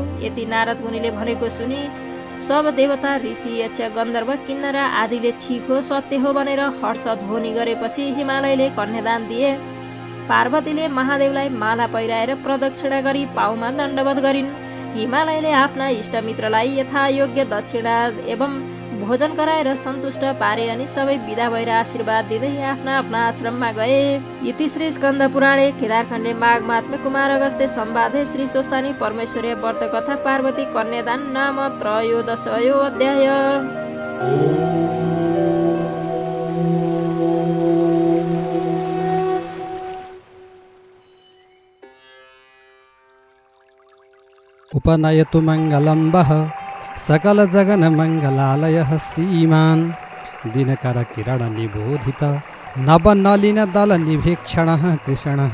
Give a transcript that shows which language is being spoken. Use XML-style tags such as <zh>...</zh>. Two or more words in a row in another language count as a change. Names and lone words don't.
<ne>यति नारद मुनिले भनेको सुनि सब देवता, ऋषि, यक्ष, गन्धर्व, किन्नर आदिले ठिक हो, सत्य हो भनेर हर्ष ध्वनि गरेपछि हिमालयले कन्यादान दिए। पार्वतीले महादेवलाई माला पहिराएर प्रदक्षिणा गरी पाउमा दण्डवत गरिन्। हिमालयले आफ्ना इष्टमित्रलाई यथायोग्य दक्षिणा एवं भोजन गराएर सन्तुष्ट पारे अनि सबै विदा भएर आशीर्वाद दिँदै आफ्ना आफ्ना आश्रममा गए।</ne> <sa>इति श्री स्कन्द पुराणे केदारखण्डे माघ महात्म्य कुमार अगस्त्य संवादे श्री स्वस्थानी परमेश्वरी व्रत कथा पार्वती कन्यादान नाम त्रयोदशयो अध्याय। उपनयतु मङ्गलं वः सकलजगन्मङ्गलालयः श्रीमान् दिनकरकिरणनिबोधित नवनलिनदलनिभीक्षणः कृष्णः।</sa>